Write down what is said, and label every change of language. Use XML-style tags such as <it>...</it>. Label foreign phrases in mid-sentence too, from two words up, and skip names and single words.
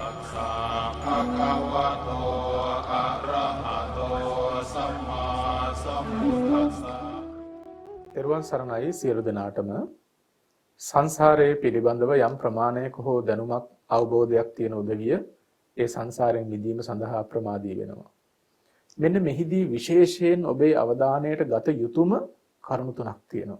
<pi>ะภะคะวะโตอะระหะโตสัมมาสัมพุทธัสสะ</pi> <si>තෙරුවන් සරණයි සියලු දෙනාටම සංසාරයේ පිළිබඳව යම් ප්‍රමාණයක හෝ දැනුමක් අවබෝධයක් තියෙන උදවිය ඒ සංසාරයෙන් මිදීම සඳහා ප්‍රමාදී වෙනවා. මෙන්න මෙහිදී විශේෂයෙන් ඔබේ අවධානයට ගත යුතුම කරුණු තුනක් තියෙනවා.</si>